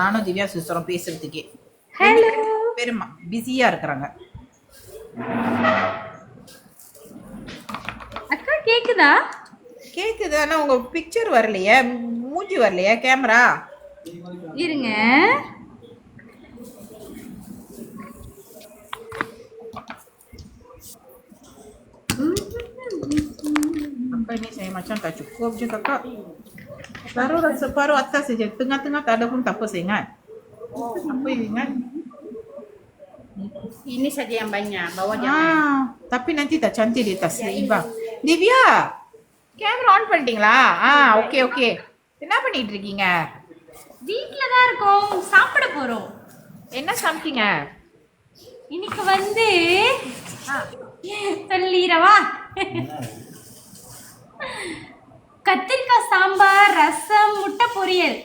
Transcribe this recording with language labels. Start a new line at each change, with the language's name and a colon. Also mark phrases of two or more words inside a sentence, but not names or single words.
Tamil: நானும் திவ்யா சிஸ்டரும் பேசுறதுக்கே ஹலோ பெருமா பிஸியாக இருக்கிறாங்க. அக்கா கேக்குதா? கேட்குது. ஆனால் உங்கள் பிக்சர் வரலையே, மூஞ்சி வரலையே கேமரா. இருங்க.
Malay: Apa ini saya macam tak cukup je kakak. Separuh atas saja. Tengah-tengah tak ada pun tak apa saya ingat. Apa yang ingat? Ini saja yang banyak, bawah jangan. Tapi nanti tak cantik di atas Iba.
Tamil: Divya, கேமரா ஆன் பண்ணிட்டீங்களா? ஓகே ஓகே. என்ன பண்ணிட்டு இருக்கீங்க? வீட்ல தான் இருக்கோம், சாப்பிட போறோம். என்ன சமைச்சீங்க? இன்னைக்கு வந்து சொல்லிரவா? கத்திரிக்காய் சாம்பார், ரசம், முட்டை பொரியல்.